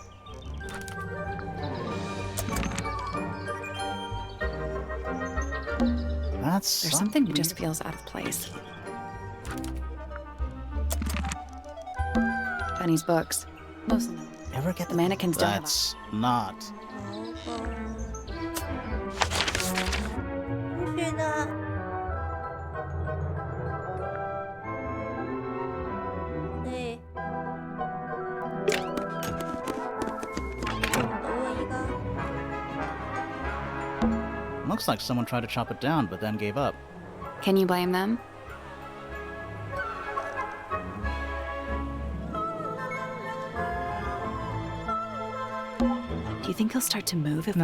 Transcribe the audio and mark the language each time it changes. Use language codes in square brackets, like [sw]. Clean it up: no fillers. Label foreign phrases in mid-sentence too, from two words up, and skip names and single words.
[en] That's There's something that just feels out of place. Penny's books. Mostly no. Ever get The mannequins don't have That's not. [yue] 算啦。誒，做唔到啊！依家 [en] Looks like someone tried to chop it down, but then gave up. Can you blame them? Do you think he'll start to move if